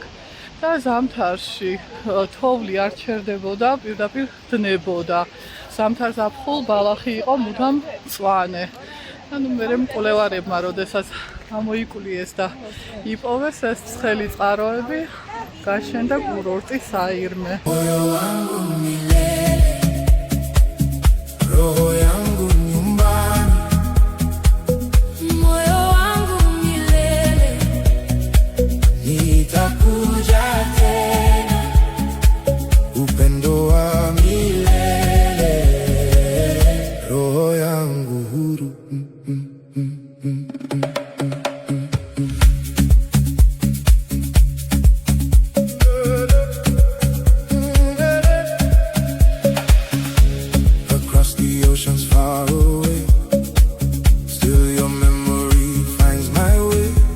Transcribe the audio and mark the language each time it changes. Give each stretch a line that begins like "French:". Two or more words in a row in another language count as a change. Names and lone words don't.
Georgian: და ზამთარში თოვლი არ ჩერდებოდა, პირდაპირ დნებოდა. ზამთარ-ზაფხულ ბალახი იყო მუდამ მწვანე. ანუ მერე მკვლევარებმა, როდესაც გამოიკულიეს და იპოვეს ეს ცხელი წყაროები, გაშენდა კურორტის აირმე.
Swahili: Moyo wangu milele, roho yangu nyumbani. Moyo wangu milele, Nitakuja tena, upendo wa milele, roho yangu huru.
English: Across the oceans far away, still your memory finds my way.